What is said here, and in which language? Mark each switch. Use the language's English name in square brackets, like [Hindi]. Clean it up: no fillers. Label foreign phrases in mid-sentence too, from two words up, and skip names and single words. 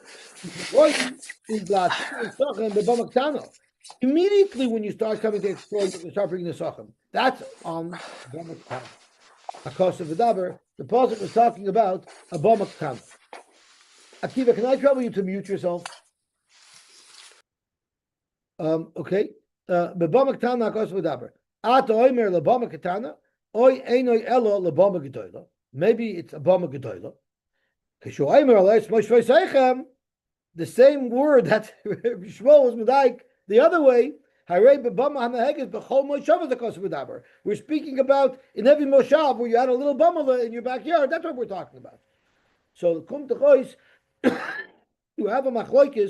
[English] Immediately when you start coming to explore, you start bringing the Nesachim. That's on [Hebrew] במה קטנה. [English] Akos of V'daber, the Pasuk was talking about a [Hebrew] במה קטנה. [English] Akiva, can I trouble you to mute yourself? Okay. [Hebrew] במה קטנה, אקוס אוף ודבר. אתה אומר לבמה קטנה, או אינו אלא לבמה גדולה. [English] Maybe it's a [Hebrew] במה גדולה. כשהוא אומר עליהם מושבי שכם. [English] The same word that Shmuel was medaik the other way. We're speaking about in every moshav where you had a little bama in your backyard. That's what we're talking about. So you have a machlokes.